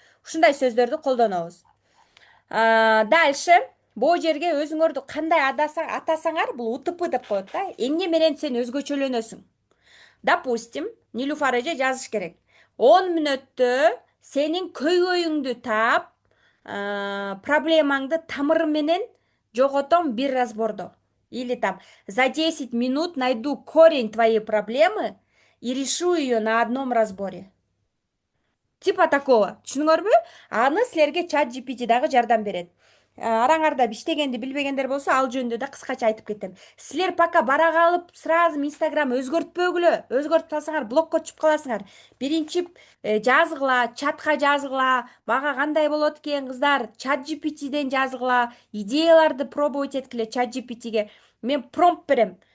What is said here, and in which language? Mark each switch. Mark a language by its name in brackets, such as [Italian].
[Kyrgyz] Ушундай сөздөрдү колдонобуз. [Russian] Дальше [Kyrgyz] бул жерге өзүңөрдү кандай атасаңар, бул УТП деп коет да. Эмне менен сен өзгөчөлөнөсүң? [Russian] Допустим, [Kyrgyz] Нилуфар эже жазыш керек. 10 мүнөттө сенин көйгөйүңдү таап, проблемаңды тамыры менен жоготом бир разбордо. [Russian] Или там за 10 минут найду корень твоей проблемы и решу ее на одном разборе. Типа такого. [Kyrgyz] Түшүнүңөрбү? Аны силерге чат GPT дагы жардам берет. Араңарда иштегенди билбегендер болсо, ал жөнүндө да кыскача айтып кетем. Силер [Russian] пока [Kyrgyz] бара калып, [Russian] сразу [Kyrgyz] Инстаграм өзгөртпөгүлө. Өзгөртүп салсаңар, блокко түшүп каласыңар. Биринчи жазгыла, чатка жазгыла, мага кандай болот экен кыздар, чат GPTден жазгыла, идеяларды [Russian] пробовать [Kyrgyz] эткиле чат GPTге. Мен промпт берем.